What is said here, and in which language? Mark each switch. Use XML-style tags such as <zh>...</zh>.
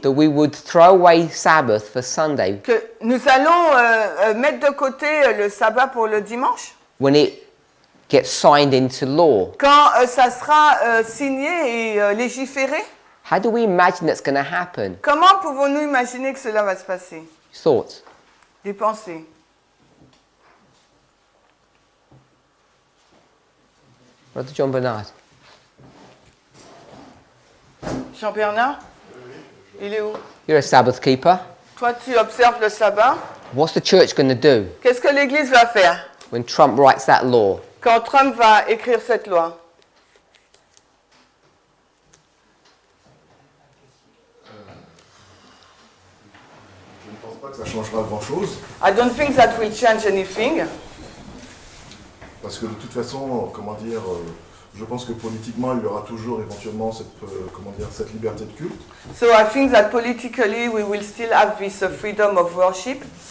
<en>that we would throw away Sabbath for Sunday</en> <fr>que nous allons mettre de côté le sabbat pour le dimanche</fr> <en>when it gets signed into law?</en> <fr>quand ça sera signé et légiféré?</fr> <en>How do we imagine that's going to happen?</en> <fr>Comment pouvons-nous imaginer que cela va se passer?</fr> <en>Thoughts?</en> <fr>Des pensées.</fr> <en>Brother John Bernard.</en> <fr>Jean-Bernard? Il est où?</fr> <en>You're a Sabbath keeper.</en> <fr>Toi, tu observes le sabbat.</fr> <en>What's the church going to do</en> <fr>Qu'est-ce que l'Église va faire</fr> <en>when Trump writes that law?</en> <fr>quand Trump va écrire cette loi? Je ne pense pas que ça changera grand-chose,</fr> <en>I don't think that will change anything.</en> <fr>parce que de toute façon, comment dire, je pense que politiquement, il y aura toujours éventuellement cette, comment dire, cette liberté de culte.</fr> <en>So I think that politically we will still have this freedom of worship.</en>